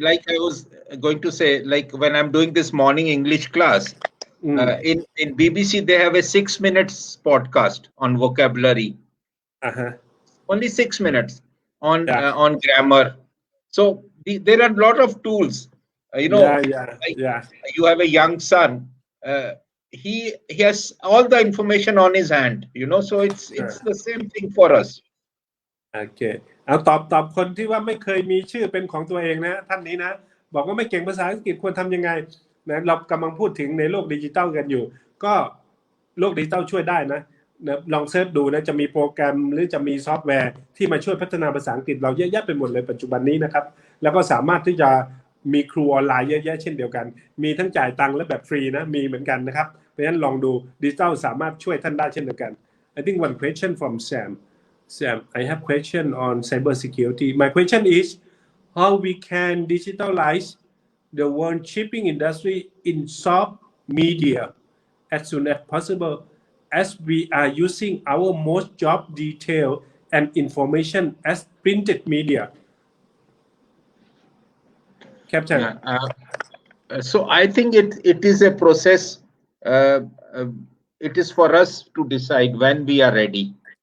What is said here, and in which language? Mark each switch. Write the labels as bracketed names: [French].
[English] like I was going to say like when I'm doing this morning English class in BBC they have a 6 minutes podcast on vocabulary only 6 minutes on grammar so there are a lot of tools you have a young son he has all the information on his hand so it's the same thing for us [Thai] โอเคเอาตอบคนที่ว่าไม่เคยมีชื่อเป็นของตัวเองนะท่านนี้นะบอกว่าไม่เก่งภาษาอังกฤษควรทำยังไงนะเรากำลังพูดถึงในโลกดิจิทัลกันอยู่ก็ โลกดิจิทัลช่วยได้นะลองเสิร์ชดูนะจะมีโปรแกรมหรือจะมีซอฟต์แวร์ที่มาช่วยพัฒนาภาษาอังกฤษเราเยอะแยะไปหมดเลยปัจจุบันนี้นะครับแล้วก็สามารถที่จะ [English] มีครูออนไลน์เยอะแยะเช่นเดียวกันมีทั้งจ่ายตังค์และแบบฟรีนะมีเหมือนกันนะครับเพราะฉะนั้นลองดูดิจิทัลสามารถช่วยท่านได้เช่นเดียวกัน I think one question from Sam I have question on cyber security my question is how we can digitalize the world shipping industry in soft media as soon as possible as we are using our most job detail and information as printed media. Captain. So I think it is a process. It is for us to decide when we are ready.